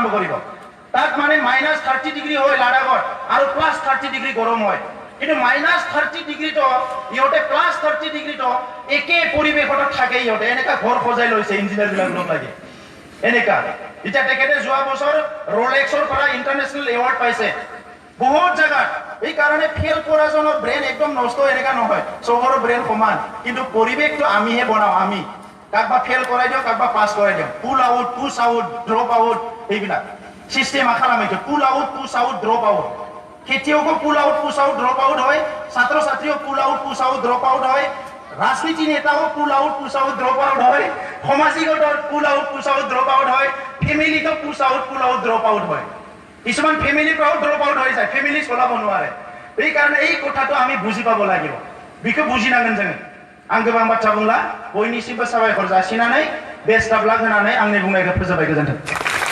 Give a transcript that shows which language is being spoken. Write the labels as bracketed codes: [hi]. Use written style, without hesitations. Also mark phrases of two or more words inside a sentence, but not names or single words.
[as] কৰিব তাত মানে -30 ডিগ্ৰী হয় লাডাখত আৰু +30 ডিগ্ৰী গৰম হয় কিন্তু -30 ডিগ্ৰী তো ইহঁতে +30 ডিগ্ৰী তো একে পৰিৱেশত থাকে ইহঁতে এনেকা ঘৰ সজাই লৈছে ইঞ্জিনিয়াৰ বিলাক লগ লাগি এনেকা এটা তেখেতে যোৱা বছৰ ৰোলেক্সৰ পৰা ইন্টাৰনেশ্যনেল এৱাৰ্ড পাইছে বহুত জায়গাত এই কাৰণে ফেল কৰাজনৰ ব্ৰেইন একদম নষ্ট এনেকা নহয় চহৰৰ ব্ৰেইন সমান কিন্তু পৰিৱেশটো আমিহে বনাও আমি কাকবা ফেল কৰাই দিও কাকবা পাস কৰাই দিও পুল [en] out push out drop out [as] এইবিলাক সিস্টেম খালামাইছো [en] pull out push out drop out খেতিয়কো pull out push out drop out [as] হয় ছাত্ৰ ছাত্ৰীও [en] pull out push out drop out [as] হয় রাজনীতি নেতাও [en] pull out push out drop out [as] হয় সামাজিকত [en] pull out push out drop out [as] হয় ফ্যামিলিতো [en] push out pull out drop out [as] হয় কিছুমান ফ্যামিলি পাও [en] drop out [as] হৈ যায় ফ্যামিলি চলাব নোৱাৰে এই কাৰণে এই কথাটো আমি বুজি পাব লাগিব বিকে বুজি নাগন [brx] जों आं गोबां बाथ्रा बुंला बयनिसिमबो साबायखर जासिनानै [en] best of luck [brx] होनानै आंनि बुंनायखौ फोजोबबाय गोजोन्थों